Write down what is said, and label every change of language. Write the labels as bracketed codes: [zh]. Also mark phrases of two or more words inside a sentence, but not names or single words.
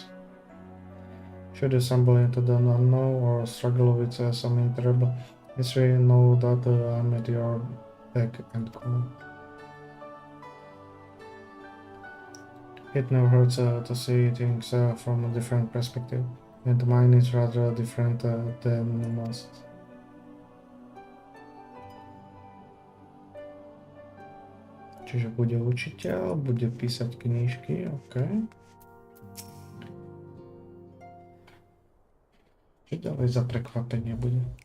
[en] Should you stumble into the unknown or struggle with some terrible history, know that I'm at your beck and call. It never hurts to see things from a different perspective, and mine is rather different than most. [sk] Čiže bude učiteľ, bude písať knižky, OK. Čo ďalej za prekvapenie bude?